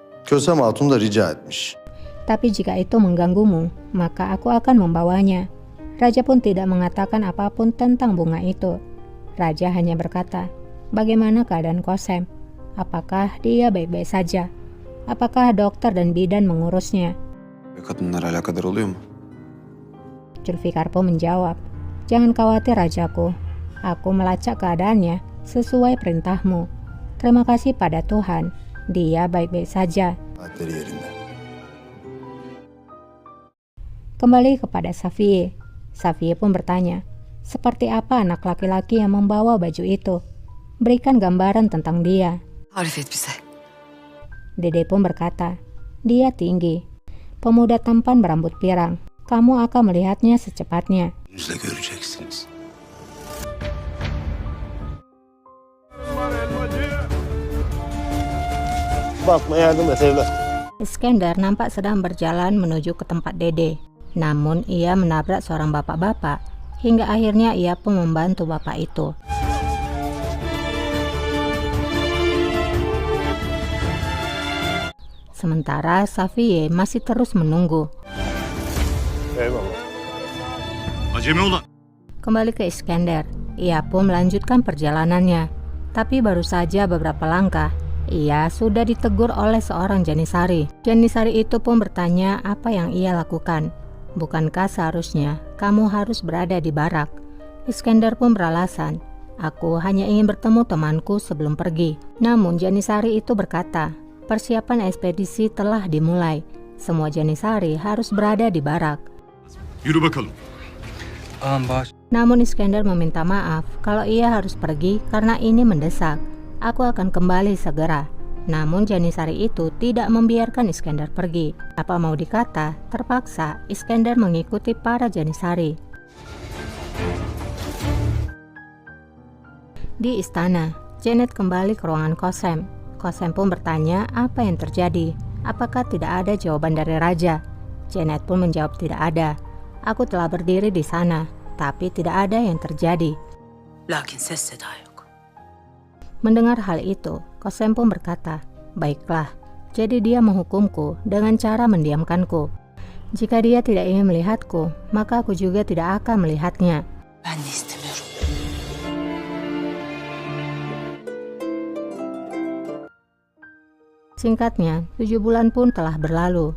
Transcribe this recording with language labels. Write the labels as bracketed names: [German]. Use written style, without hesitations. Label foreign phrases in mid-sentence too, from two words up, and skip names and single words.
[Turkish] Kösem Hatun da rica etmiş. [Indonesian] Tapi jika itu mengganggumu, maka aku akan membawanya. Raja pun tidak mengatakan apapun tentang bunga itu. Raja hanya berkata, bagaimana keadaan Kosem? Apakah dia baik-baik saja? Apakah dokter dan bidan mengurusnya? [Turkish] Ve kadınlar alakadar oluyor mu? [Indonesian] Zulfikar pun menjawab, jangan khawatir rajaku. Aku melacak keadaannya sesuai perintahmu. Terima kasih pada Tuhan, dia baik-baik saja. [Turkish] Saatleri yerinde. [Indonesian] Kembali kepada Safiye. Safiye pun bertanya, seperti apa anak laki-laki yang membawa baju itu? Berikan gambaran tentang dia. [Turkish] Tarif et bize. [Indonesian] Dede pun berkata, dia tinggi, pemuda tampan berambut pirang. Kamu akan melihatnya secepatnya. [Turkish] Yüzle göreceksiniz. Bakma yardım et evlat. [Indonesian] Iskandar nampak sedang berjalan menuju ke tempat Dede. Namun ia menabrak seorang bapak-bapak, hingga akhirnya ia pun membantu bapak itu. Sementara Safiye masih terus menunggu. [Turkish] Eyvallah. Acemi olan. [Indonesian] Kembali ke Iskandar, ia pun melanjutkan perjalanannya. Tapi baru saja beberapa langkah, ia sudah ditegur oleh seorang Janisari. Janisari itu pun bertanya apa yang ia lakukan. Bukankah seharusnya kamu harus berada di barak? Iskandar pun beralasan, aku hanya ingin bertemu temanku sebelum pergi. Namun Janisari itu berkata, persiapan ekspedisi telah dimulai. Semua Janisari harus berada di barak. [Turkish] Yürü bakalım. [Indonesian] Namun Iskandar meminta maaf kalau ia harus pergi karena ini mendesak. Aku akan kembali segera. Namun Janisari itu tidak membiarkan Iskandar pergi. Apa mau dikata, terpaksa Iskandar mengikuti para Janisari. Di istana, Janet kembali ke ruangan Kosem. Kosem pun bertanya apa yang terjadi. Apakah tidak ada jawaban dari raja? Janet pun menjawab tidak ada. Aku telah berdiri di sana, tapi tidak ada yang terjadi. [Turkish] Lakin ses seda yok. [Indonesian] Mendengar hal itu, Kosem pun berkata, baiklah, jadi dia menghukumku dengan cara mendiamkanku. Jika dia tidak ingin melihatku, maka aku juga tidak akan melihatnya. [Turkish] Ben de istemiyorum. [Indonesian] Singkatnya, 7 bulan pun telah berlalu.